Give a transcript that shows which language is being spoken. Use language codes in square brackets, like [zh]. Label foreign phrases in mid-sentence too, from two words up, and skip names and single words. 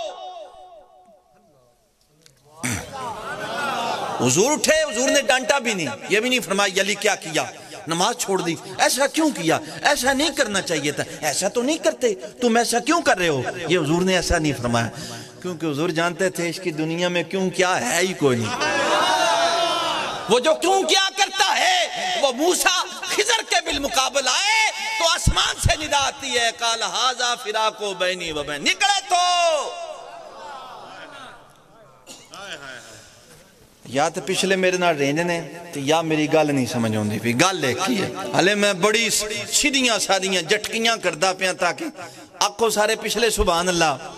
[ur] حضور اٹھے, حضور نے ڈانٹا بھی نہیں, یہ بھی نہیں فرمایا علی کیا کیا, نماز چھوڑ دی, ایسا کیوں کیا, ایسا نہیں کرنا چاہیے تھا, ایسا تو نہیں کرتے, تم ایسا کیوں کر رہے ہو. یہ حضور نے ایسا نہیں فرمایا, کیونکہ حضور جانتے تھے اس کی دنیا میں کیوں کیا ہے ہی کوئی نہیں. وہ جو کیوں کیا کرتا ہے وہ موسیٰ خضر کے بالمقابل آئے تو آسمان سے ندا آتی ہے, [ar] قال ھذا فراق بینی و بین. [pa] نکلے تو یا تو پچھلے میرے نال رہندے نے تو یا میری گل نہیں سمجھ آندی پئی. گل ایک ہی ہے, ہلے میں بڑی سیدھیاں سادیاں جٹکیاں کردا پیاں تاکہ آکھو سارے پچھلے [ar] سبحان اللہ.